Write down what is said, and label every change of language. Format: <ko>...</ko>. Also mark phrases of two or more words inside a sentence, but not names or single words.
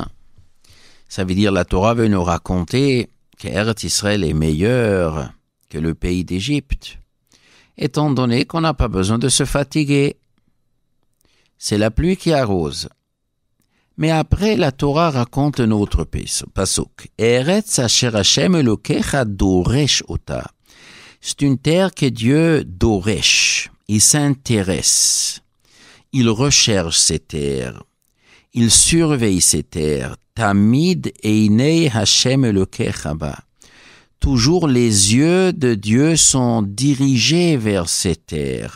<fr>Ça veut dire la Torah veut nous raconter que Eretz Israël est meilleur que le pays d'Égypte, étant donné qu'on n'a pas besoin de se fatiguer. C'est la pluie qui arrose. Mais après, la Torah raconte un autre pasuk.</fr> <he>ארץ אשר השם אלוקיך דורש אותה.</he> <fr>C'est une terre que Dieu doresh. Il s'intéresse. Il recherche ces terres. Il surveille ces terres.</fr> <he>תמיד עיני השם אלוקיך בה.</he> <fr>Toujours les yeux de Dieu sont dirigés vers ces terres.</fr>